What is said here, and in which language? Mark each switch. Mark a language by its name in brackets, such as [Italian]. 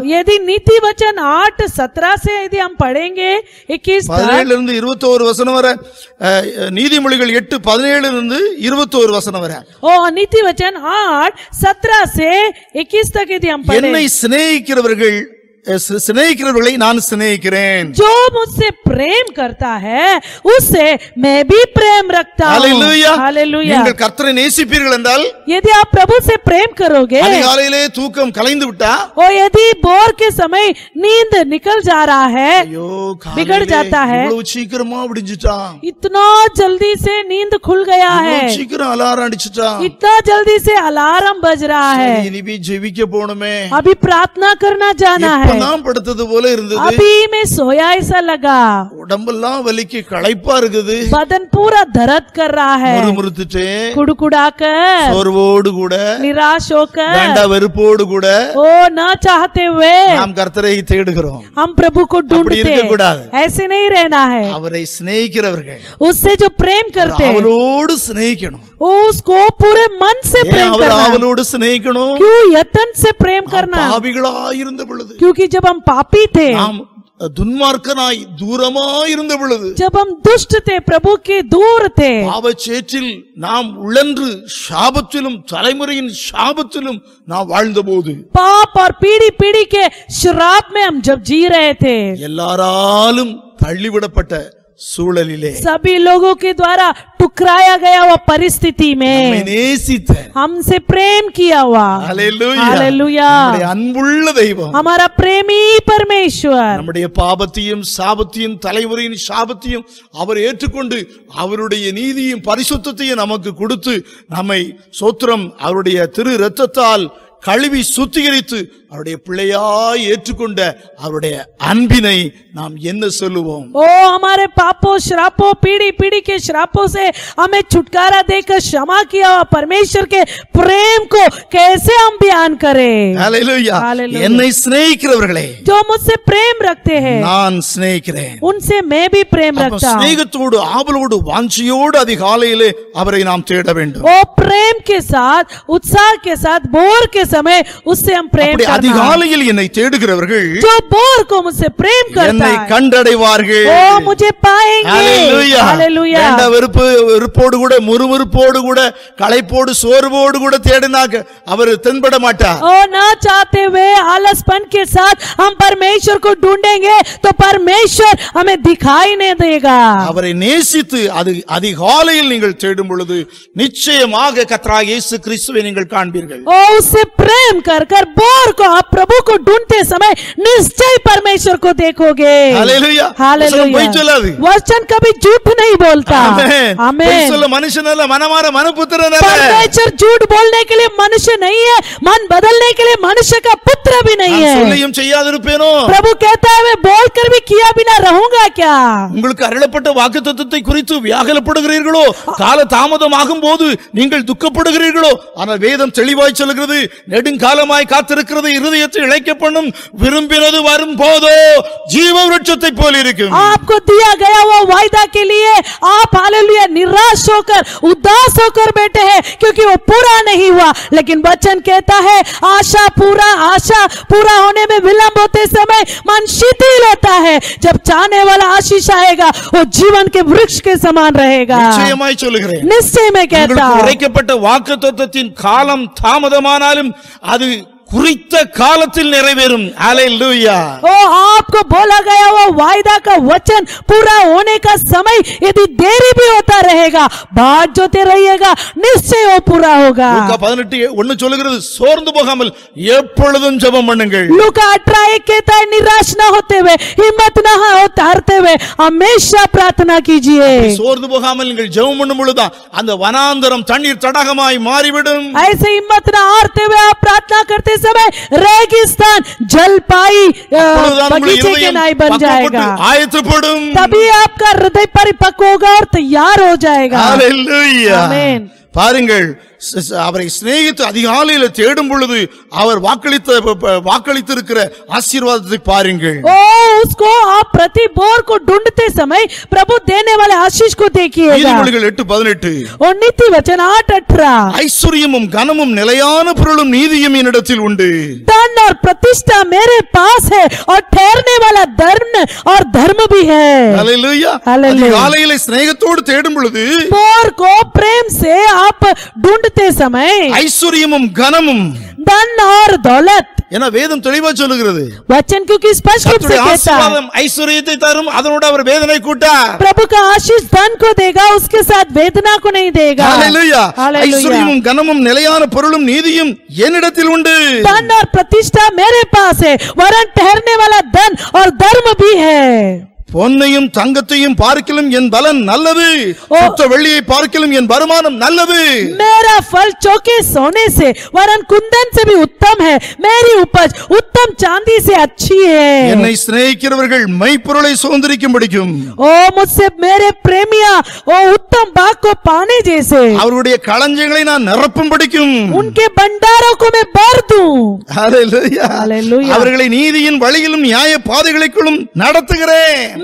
[Hindi] यदि नीति वचन 8:17 से यदि हम पढ़ेंगे [Tamil] 17 இருந்து 21 வசனம் வரை, நீதிமொழிகள் 8:17 இருந்து 21 வசனம் வரை, [Hindi] ओ नीति वचन 8:17 से 21 तक यदि हम पढ़ें, [Tamil] என்னை சிநேகிக்கிறவர்களை நான் சிநேகிக்கிறேன், [Hindi] जो मुझसे प्रेम करता है उससे मैं भी प्रेम रखता हूं। हालेलुया। हालेलुया। [Tamil] நீங்கள் கர்த்தரை நேசிப்பீர்கள் என்றால், [Hindi] यदि आप प्रभु से प्रेम करोगे, [Tamil] அதிகாலையிலே தூக்கம் கலைந்து விட்டா, [Hindi] और यदि भोर के समय नींद निकल जा रहा है, [Tamil] ஐயோ [Hindi] बिगड़ जाता है, [Tamil] இவ்வளவு சீக்கிரமா விடிஞ்சிட்டான், [Hindi] इतना जल्दी से नींद खुल गया है, [Tamil] இவ்வளவு சீக்கிரம் அலாரம் அடிச்சிட்டான், [Hindi] इतना जल्दी से अलार्म बज रहा है, [Tamil] இனிமே ஜெபிக்க போணுமே, [Hindi] अभी प्रार्थना करना जाना है, [Tamil] நான் படுத்தது போல இருந்தது, [Hindi] अभी मैं सोया ऐसा लगा, [Tamil] உடம்பெல்லாம் வலிக்கு களைப்பா இருக்குது, [Hindi] बदन पूरा दर्द कर रहा है, [Tamil] முறுமுறுத்துட்டே, [Hindi] कुड़कुड़ाकर, [Tamil] சோர்வோடு கூட, [Hindi] निराश होकर, [Tamil] வேண்டா வெறுப்போடு கூட [Hindi] ओ न चाहते हुए [Tamil] நாம் கர்த்தரை தேடுகிறோம்। [Hindi] हम प्रभु को ढूंढते [Tamil] இருக்கக்கூடாது। [Hindi] हैं, ऐसे नहीं रहना है। [Tamil] அவரை சிநேகிக்கிறவர்கள் [Hindi] उससे जो प्रेम करते हैं [Tamil] அவரோடு சிநேகிக்கணும்। [Hindi] उसको पूरे मन से प्रेम [Tamil] அவர் [Hindi] करना। [Tamil] அவரோடு சிநேகிக்கணும்। [Hindi] क्यों यतन से प्रेम करना? [Tamil] பாவிகளாயிருந்த பொழுது, [Hindi] क्योंकि जब हम पापी थे, [Tamil] நாம் துன்மார்க்கனாய் தூரமாயிருந்த பொழுது, [Hindi] जब हम दुष्ट थे, प्रभु के दूर थे, [Tamil] பாவச்சேற்றில் நாம் உழன்று சாபத்திலும் தலைமுறையின் சாபத்திலும் நாம் வாழ்ந்தபோது, [Hindi] पाप और पीढ़ी पीढ़ी के श्राप में हम जब जी रहे थे, [Tamil] எல்லாராலும் தள்ளிவிடப்பட்ட சூழலிலே, [Hindi] सभी लोगों के द्वारा टुकराया गया हुआ परिस्थिति [Tamil] நம்மை [Hindi] में [Tamil] நேசித்த, [Hindi] हमसे प्रेम किया हुआ, [Tamil] ஹல்லேலூயா, [Hindi] हालेलुया, [Tamil] நம்முடைய அன்புள்ள தெய்வம், [Hindi] हमारा प्रेमी परमेश्वर [Tamil] நம்முடைய பாவத்தையும் சாபத்தையும் தலைமுறையின் சாபத்தையும் அவர் ஏற்றுக்கொண்டு அவருடைய நீதியும் பரிசுத்தத்தையும் நமக்கு கொடுத்து நம்மை சோத்திரம் அவருடைய திரு இரத்தத்தால் கழுவி சுத்திகரித்து அவருடைய பிள்ளையாய் ஏற்றுக்கொண்ட அவருடைய அன்பினை நாம் என்ன சொல்லுவோம்? [Hindi] ओ हमारे पापों श्रापों पीढ़ी पीढ़ी के श्रापों से हमें छुटकारा देकर क्षमा किया हुआ परमेश्वर के प्रेम को कैसे हम बयान करें? [Tamil] ஹல்லேலூயா। [Hindi] हालेलुया। [Tamil] என்னை சிநேகிக்கிறவர்களே [Hindi] जो मुझसे प्रेम रखते हैं [Tamil] நான் சிநேகிக்கிறேன்। [Hindi] उनसे मैं भी प्रेम [Tamil] அப்ப [Hindi] रखता हूँ। [Tamil] சிநேகத்தோடு ஆவலோடு வாஞ்சியோடு அதிகாலையிலே அவரை நாம் தேட வேண்டும்। [Hindi] वो प्रेम के साथ उत्साह के साथ भोर के समय उससे हम प्रेम [Tamil] அப்படி [Hindi] करना। [Tamil] அதிகாலையில் என்னை தேடுகிறவர்கள் [Hindi] जो भोर को मुझसे प्रेम करता [Tamil] என்னை [Hindi] है [Tamil] கண்டடைவார்கள். [Hindi] वो मुझे पाएंगे। [Tamil] ஹalleluya. [Hindi] हालेलुया। [Tamil] வேண்ட வெறுப்போடு கூட முறுமுறுப்போடு கூட களைப்போடு சோர்வோடு கூட தேடினாக்க அவர் தென்பட மாட்டார். [Hindi] और ना चाहते हुए आलसपन के साथ हम परमेश्वर को ढूंढेंगे तो परमेश्वर हमें दिखाई नहीं देगा। [Tamil] அவரை நேசித்து அது அதிகாலையில் நீங்கள் தேடும் பொழுது நிச்சயமாக கர்த்தராகிய இயேசு கிறிஸ்துவை நீங்கள் காண்பீர்கள். [Hindi] और उससे प्रेम कर कर भोर को आप प्रभु को ढूंढते समय निश्चय परमेश्वर को देखोगे। [Tamil] ஹalleluya. [Hindi] हालेलुया। [Tamil] பொய் சொல்லாது. [Hindi] वचन कभी झूठ नहीं बोलता। [Tamil] ஆமென். பொய் [Hindi] आमीन। [Tamil] சொல்ல மனுஷன் அல்ல, மனமார மனுபுத்திரன் அல்ல. [Hindi] परमेश्वर झूठ बोलने के लिए मनुष्य नहीं है, मन बदलने के लिए मनुष्य का पुत्र भी नहीं [Tamil] நான் [Hindi] है। [Tamil] சொல்லியும் செய்யாதிருப்பேனோ? [Hindi] प्रभु कहता है मैं बोलकर भी किया बिना रहूंगा क्या? [Tamil] உங்களுக்கு அருளப்பட்ட வாக்குத்தத்தத்தை குறித்து வியாகுலப்படுகிறீர்களோ? கால தாமதமாகும் போது நீங்கள் துக்கப்படுகிறீர்களோ? ஆனால் வேதம் தெளிவாய் சொல்கிறது, நெடுங்காலமாய் காத்திருக்கிறது இருதயத்தை இளைக்க பண்ணும், விரும்பினது வரும் போதோ ஜீவ விருட்சத்தை போல இருக்கும். [Hindi] आपको दिया गया वो वायदा के लिए आप हालेलुया निराश होकर उदास होकर बैठे हैं क्योंकि वो पूरा नहीं हुआ। लेकिन वचन कहता है आशा पूरा होने में विलंब होते समय मन शिथिल होता है, जब चाहने वाला आशीष आएगा वो जीवन के वृक्ष के समान रहेगा। [Tamil] நிச்சயமாய் சொல்லுகிறேன், [Hindi] निश्चय में कहता [Tamil] உங்களுக்கு [Hindi] हूं। [Tamil] உரைக்கப்பட்ட வாக்குத்தத்தத்தின் காலம் தாமதமானாலும் அது குறித்த காலத்தில் நிறைவேறும். ஹalleluya. [Hindi] ओ आपको बोला गया वो वायदा का वचन पूरा होने का समय यदि देरी भी होता रहेगा, बाट जोते रहिएगा, निश्चय वो पूरा होगा। [Tamil] லூக்கா 18:1 சொல்லுகிறது, சோர்ந்து போகாமல் எப்பொழுதும் ஜெபம் பண்ணுங்கள். [Hindi] लूका 18:1 कहता है निराश ना होते हुए, हिम्मत ना हारते हुए हमेशा प्रार्थना कीजिए। [Tamil] சோர்ந்து போகாமல் நீங்கள் ஜெபம் பண்ணும் பொழுதுதான் அந்த வனாந்தரம் தண்ணீர் தடாகமாய் மாறிவிடும். [Hindi] ऐसे हिम्मत ना हारते हुए आप प्रार्थना करते समय रेगिस्तान जलपाई बगीचे के नाई बन जाएगा। [Tamil] ஆயத்தப்படும். [Hindi] तभी आपका हृदय परिपक्व होगा और तैयार हो जाएगा। [Tamil] ஹalleluya. [Hindi] आमीन। [Tamil] பாருங்கள், அவரை சிநேகித்து அதிகாலையில தேடும் பொழுது அவர் வாக்களித்திருக்கிற ஆசீர்வாதத்தை பாருங்கள். [Hindi] ओ उसको आप प्रति भोर को ढूंढते समय प्रभु देने वाले आशीष को देखिएगा। [Tamil] நீதிமொழிகள் 8:18 [Hindi] और नीति वचन 8:18 [Tamil] ஐஸ்வர்யமும் கனமும் நிலையான பொருளும் நீதியும் என்னிடத்தில் உண்டு. [Hindi] धन और प्रतिष्ठा मेरे पास है और ठहरने वाला धर्म और धर्म भी है। [Tamil] ஹalleluya. [Hindi] हालेलुया। [Tamil] அதிகாலையில சிநேகத்தோடு தேடும் பொழுது [Hindi] भोर को प्रेम से आप ढूंढते समय [Tamil] ஐஸ்வர்யமும் கனமும், [Hindi] धन और दौलत, [Tamil] என வேதம் தெளிவா சொல்லுகிறது. [Hindi] वचन क्योंकि स्पष्ट रूप से [Tamil] கர்த்தருடைய [Hindi] कहता है [Tamil] ஆசீர்வாதம் ஐஸ்வர்யத்தை தரும், அதனோட அவர் வேதனை கூட்டார். [Hindi] प्रभु का आशीष धन को देगा, उसके साथ वेदना को नहीं देगा। [Tamil] ஹalleluya. [Hindi] हालेलुया। [Tamil] ஐஸ்வர்யமும் கனமும் நிலையான பொருளும் நீதியும் என்னிடத்தில் உண்டு. [Hindi] धन और प्रतिष्ठा मेरे पास है, वरन ठहरने वाला धन और धर्म भी है। [Tamil] பொன்னையும் தங்கத்தையும் பார்க்கிலும் என் பலன் நல்லது, சுத்த வெள்ளியை பார்க்கிலும் என் வருமானம் நல்லது. [Hindi] मेरा फल चौके सोने से वरन कुंदन से भी उत्तम है, मेरी उपज उत्तम चांदी से अच्छी है। [Tamil] என்னை சிநேகிக்கிறவர்கள் மெய்ப்பொருளை சுதந்தரிக்கும் படிக்கும். [Hindi] ओ मुझसे मेरे प्रेमिया ओ उत्तम भाग को पाने जैसे, [Tamil] அவருடைய களஞ்சியங்களை நான் நிரப்பும் படிக்கும். [Hindi] उनके भंडारों को मैं भर दूं। [Tamil] ஹalleluya. [Hindi] हालेलुया। [Tamil] அவர்களை நீதியின் வழியிலும் நியாய பாதைகளுக்குள்ளும் நடத்துகிறேன்.